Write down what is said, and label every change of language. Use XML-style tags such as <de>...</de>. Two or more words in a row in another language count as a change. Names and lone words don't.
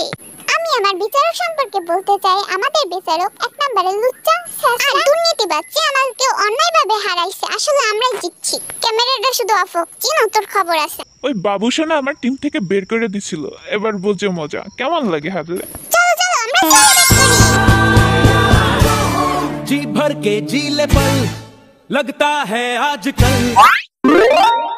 <bn>আমি আমার বিচারক সম্পর্কে বলতে চাই, আমাদের বিচারক এক নম্বরে লুচ্চা, আর দুর্নীতিবাজ, যে আমাকে অন্যায়ভাবে হারাইছে। আসলে আমরাই জিতছি। ক্যামেরাটা শুধু অফ হোক, চিনো তোর খবর আছে। ওই বাবুসোনা আমার টিম থেকে বের করে দিছিল, এবার বোঝো মজা কেমন লাগে হারলে। চলো চলো আমরা সেলিব্রেট করি।</bn> <hi>जी भर के जी ले पल लगता है आजकल</hi>